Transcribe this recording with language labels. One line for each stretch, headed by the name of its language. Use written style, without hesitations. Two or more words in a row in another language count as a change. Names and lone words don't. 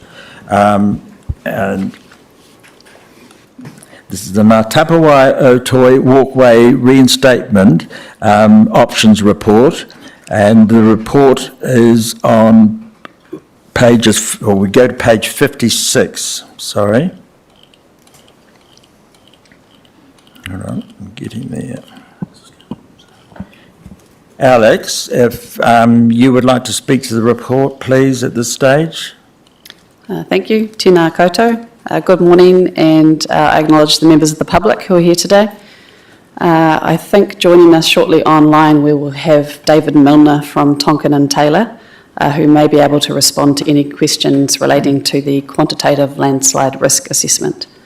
English: And this is the Tapuwae Toi Walkway Reinstatement Options Report, and the report is on pages, or we go to page 56, sorry. All right, I'm getting there. Alex, if you would like to speak to the report, please, at this stage. Thank you.
Māori: Tēnā koutou.
English: Good morning, and I acknowledge the members of the public who are here today. I think joining us shortly online we will have David Milner from Tonkin and Taylor, who may be able to respond to any questions relating to the quantitative landslide risk assessment.